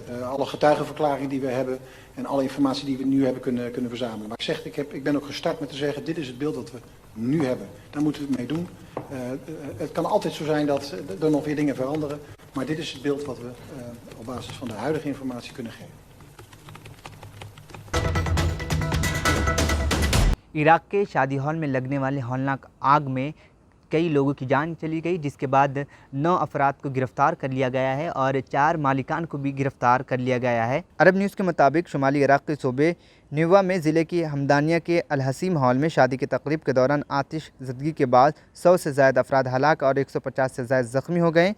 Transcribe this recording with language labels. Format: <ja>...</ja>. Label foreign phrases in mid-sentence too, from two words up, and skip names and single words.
<nl>Alle getuigenverklaringen die we hebben en alle informatie die we nu hebben kunnen verzamelen. Maar ik zeg, ik ben ook gestart met te zeggen, dit is het beeld dat we nu hebben. Daar moeten we het mee doen. Het kan altijd zo zijn dat er nog weer dingen veranderen. Maar dit is het beeld wat we op basis van de huidige informatie kunnen geven.</nl> <ur>عراق کے شادی ہال میں لگنے والی ہولناک آگ میں کئی لوگوں کی جان چلی گئی، جس کے بعد 9 افراد کو گرفتار کر لیا گیا ہے اور 4 مالکان کو بھی گرفتار کر لیا گیا ہے. عرب نیوز کے مطابق شمالی عراق کے صوبے نیوا میں ضلعے کی حمدانیہ کے الحسیم ہال میں شادی کی تقریب کے دوران آتش زدگی کے بعد 100 سے زائد افراد ہلاک اور 150 سے زائد زخمی ہو گئے.</ur>